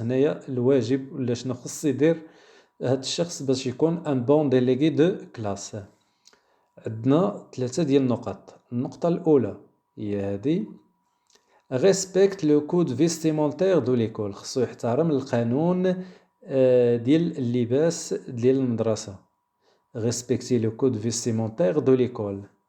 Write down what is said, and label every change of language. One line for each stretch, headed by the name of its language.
Arabic: هنايا الواجب ولا شنو خص يدير هاد الشخص باش يكون
French: un bon délégué de classe.
Arabic: عندنا 3 ديال النقط. النقطة الأولى هي هذه:
French: respecte le code vestimentaire de l'école.
Arabic: خصو يحترم القانون ديال اللباس ديال المدرسة.
French: respecter le code vestimentaire de l'école.